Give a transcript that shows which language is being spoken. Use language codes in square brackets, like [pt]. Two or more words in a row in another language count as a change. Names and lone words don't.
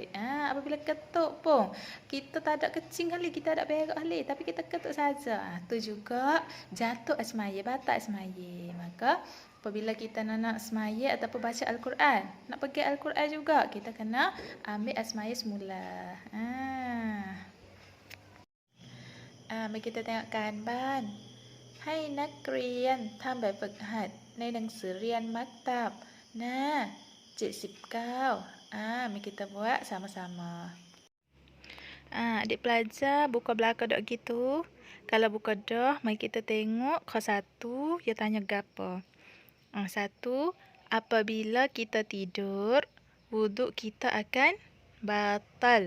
[ms] Apabila kentut pun kita tak ada kencing kali, kita ada berak kali, tapi kita kentut saja, tu juga jatuh semaya, batal semaya. Maka apabila kita nak semaya ataupun baca Al-Quran, nak pergi Al-Quran juga, kita kena ambil semaya semula. Mari kita tengok kanban. [th] Hai นักเรียน ทำแบบฝึกหัดในหนังสือเรียนมักตับ หน้า 79. [ms] Mari kita buat sama-sama. Adik pelajar buka belakang dok gitu. Kalau buka dah, mari kita tengok kau 1, dia tanya gapo. 1, apabila kita tidur, wuduk kita akan batal.